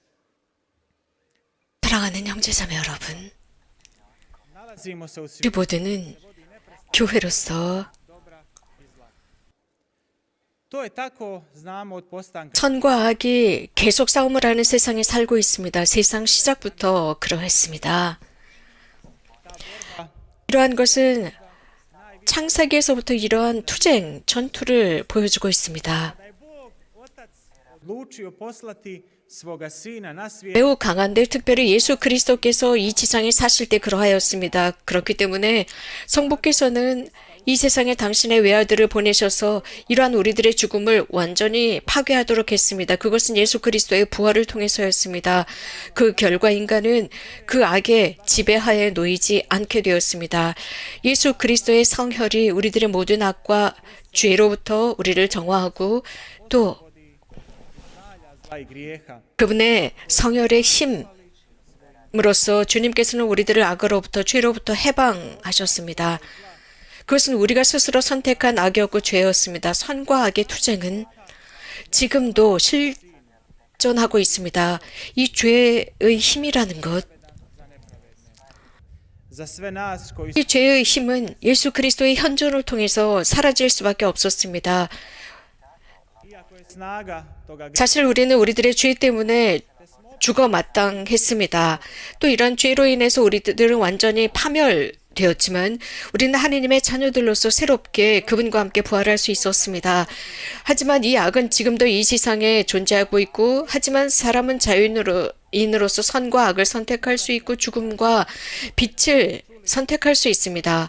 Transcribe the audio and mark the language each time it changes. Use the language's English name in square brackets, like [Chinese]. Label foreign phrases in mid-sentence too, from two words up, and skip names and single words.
[Korean] 사랑하는 형제자매 여러분, [Croatian] nalazimo se u [Korean] 우리 [Croatian] svijetu [Korean] 모두는 교회로서 [Croatian] dobra i zla. To je tako, znamo od postanka. [Korean] 선과 악이 계속 싸움을 하는 세상에 살고 있습니다. 세상 시작부터 그러했습니다. 이러한 것은 창세기에서부터 이러한 투쟁, 전투를 보여주고 있습니다. [Croatian] Da je Bog Otac odlučio poslati svoga sina na svijet [Korean] 매우 강한데 특별히 예수 그리스도께서 이 지상에 사실 때 그러하였습니다. 그렇기 때문에 성부께서는 이 세상에 당신의 외아들을 보내셔서 이러한 우리들의 죽음을 완전히 파괴하도록 했습니다. 그것은 예수 그리스도의 부활을 통해서였습니다. 그 결과 인간은 그 악의 지배하에 놓이지 않게 되었습니다. 예수 그리스도의 성혈이 우리들의 모든 악과 죄로부터 우리를 정화하고 또 [Croatian] zla i grijeha. [Korean] 그분의 성혈의 힘으로써 주님께서는 우리들을 악으로부터 죄로부터 해방하셨습니다. 그것은 우리가 스스로 선택한 악이었고 죄였습니다. 선과 악의 투쟁은 지금도 실존하고 있습니다. 이 죄의 힘이라는 것, [Croatian] Za sve nas koji [Korean] 이 죄의 힘은 예수 그리스도의 현존을 통해서 사라질 수밖에 없었습니다. [Croatian] iako je snaga toga [Korean] 사실 우리는 우리들의 죄 때문에 죽어 마땅했습니다. 또 이런 죄로 인해서 우리들은 완전히 파멸되었지만 우리는 하나님의 자녀들로서 새롭게 그분과 함께 부활할 수 있었습니다. 하지만 이 악은 지금도 이 세상에 존재하고 있고, 하지만 사람은 자유인으로서 선과 악을 선택할 수 있고 죽음과 빛을 선택할 수 있습니다.